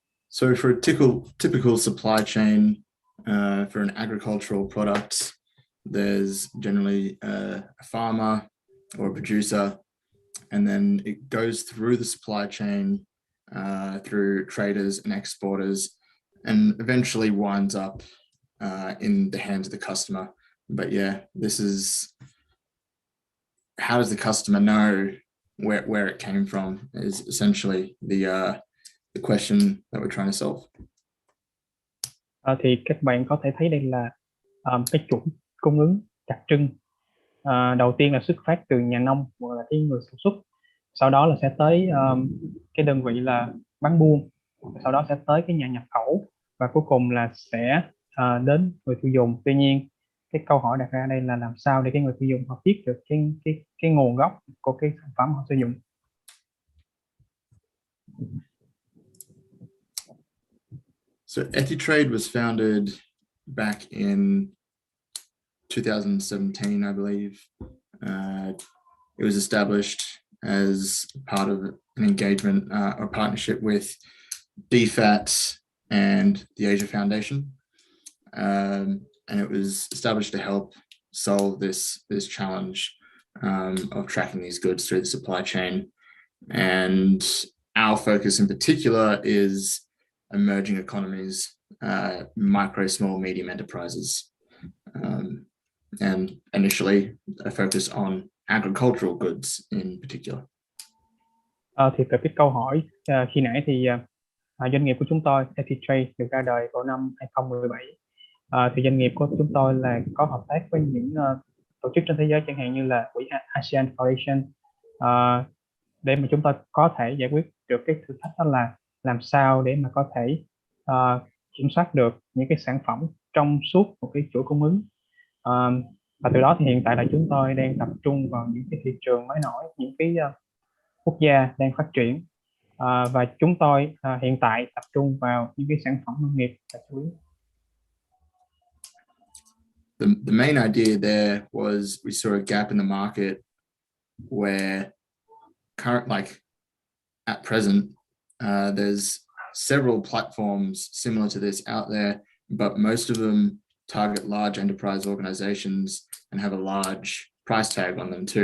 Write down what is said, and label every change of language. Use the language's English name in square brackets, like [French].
[English] So for a typical supply chain for an agricultural product, there's generally a farmer or a producer, and then it goes through the supply chain through traders and exporters, and eventually winds up in the hands of the customer. But yeah, this is how does the customer know where it came from is essentially the question that we're trying to solve. [Vietnamese] Thì các bạn có thể thấy đây là cái chuỗi cung ứng đặc trưng. Đầu tiên là xuất phát từ nhà nông hoặc là cái người sản xuất, sau đó là sẽ tới cái đơn vị là bán buôn, sau đó sẽ tới cái nhà nhập khẩu, và cuối cùng là sẽ đến người tiêu dùng. Tuy nhiên cái câu hỏi đặt ra đây là làm sao để cái người tiêu dùng họ biết được cái nguồn gốc của cái sản phẩm họ sử dụng. [English] So EthiTrade was founded back in 2017, I believe. It was established as part of an engagement or partnership with DFAT and the Asia Foundation. And it was established to help solve this challenge of tracking these goods through the supply chain. And our focus in particular is emerging economies, micro, small, medium enterprises. And initially a focus on agricultural goods in particular. [Vietnamese] Thì về cái câu hỏi khi nãy thì doanh nghiệp của chúng tôi, EthiTrade, được ra đời vào năm 2017. Thì doanh nghiệp của chúng tôi là có hợp tác với những tổ chức trên thế giới, chẳng hạn như là quỹ ASEAN Foundation, để mà chúng ta có thể giải quyết được cái thử thách, đó là làm sao để mà có thể kiểm soát được những cái sản phẩm trong suốt một cái chuỗi cung ứng. Và từ đó thì hiện tại là chúng tôi đang tập trung vào những cái thị trường mới nổi, những cái quốc gia đang phát triển, và chúng tôi hiện tại tập trung vào những cái sản phẩm nông nghiệp là chủ yếu. [English] The main idea there was we saw a gap in the market where at present there's several platforms similar to this out there, but most of them target large enterprise organizations and have a large price tag on them too.